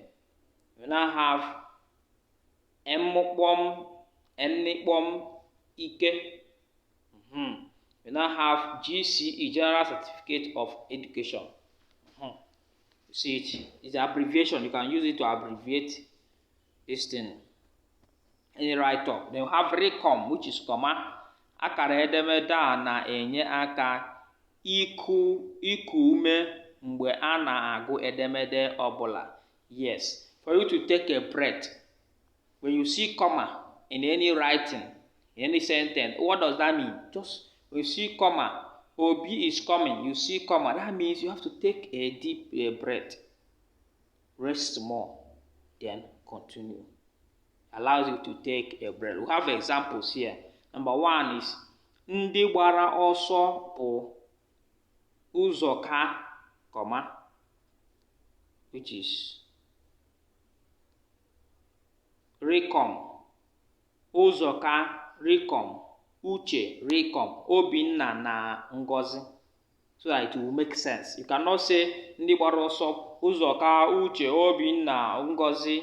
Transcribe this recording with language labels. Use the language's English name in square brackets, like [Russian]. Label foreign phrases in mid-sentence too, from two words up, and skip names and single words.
[English] You now have M, N, Ike. You now have GCE, General Certificate of Education. You see it? It's an abbreviation. You can use it to abbreviate this thing. Any write-up. Then you have recom, which is comma. [Igbo] Akara edemede a na-enye aka iku ume mgbe a na-agụ edemede ọbụla. [English] Yes. For you to take a breath, when you see comma in any writing, in any sentence, what does that mean? Just when you see comma, Obi is coming, you see comma, that means you have to take a deep breath. Rest more, then continue. Allows you to take a breath. We have examples here. Number 1 is [Igbo] ndị gbara ọsọ bụ Ụzọka, [English] comma, which is Rịkọm, Ụzọka Rịkọm, Uche Rịkọm, Obinna na Ngozi. So that it will make sense. You cannot say [Igbo] ndị gbara ọsọ Ụzọka, Uche, Obinna, Ngozi.